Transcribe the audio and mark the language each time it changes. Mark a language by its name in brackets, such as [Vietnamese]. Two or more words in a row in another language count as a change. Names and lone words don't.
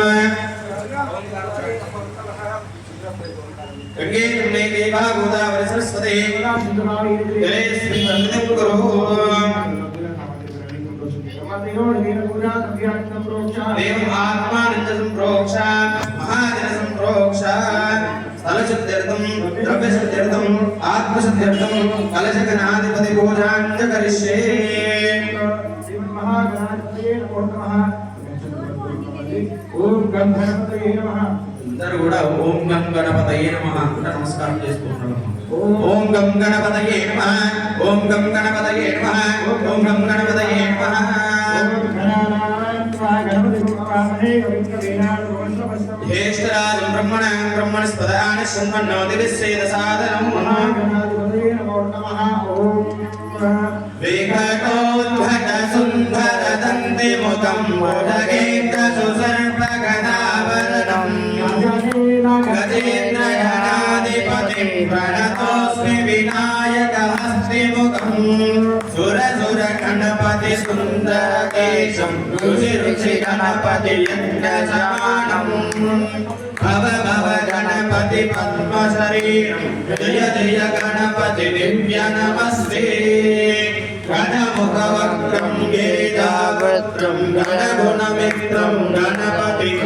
[Sanskrit] गंगे यमुने देवा गोदावरी सरस्वती जलेऽस्मिन् सन्निधिं कुरु देवम् आत्मानं च सम्प्रोक्ष महाजन सम्प्रोक्ष स्थलशुद्ध्यर्थं द्रव्यशुद्ध्यर्थं आत्मशुद्ध्यर्थं कलशगणाधिपति पूजां च करिष्ये ओम गणपतये नमः [Telugu] అందరూ కూడా [Sanskrit] ఓం గం గణపతయే నమః [Telugu] అంటే నమస్కారం చేసుకుంటున్నాం [Sanskrit] ఓం గం గణపతయే నమః ఓం గం గణపతయే నమః ఓం గం గణపతయే నమః జ్యేష్ఠరాజం బ్రహ్మణాం బ్రహ్మణస్పదాన శృణ్వన్నో దివిశ్చేద సాదనం వేకటోద్భట సుందర దంతి ముఖం మోదగేంద్ర సుసర్పగదావరణం गजेन्द्रगणाधिपतिं प्रणतोऽस्मि विनायकहस्तिमुखं सुरसुरगणपति सुन्दरकेशं रुचि गणपति यज्ञसमानम् भव भव गणपति पद्मशरीरं जय जय गणपति दिव्य नमस्ते गणमुखवक्त्रं गेदावक्त्रं गणगुणमित्रं गणपति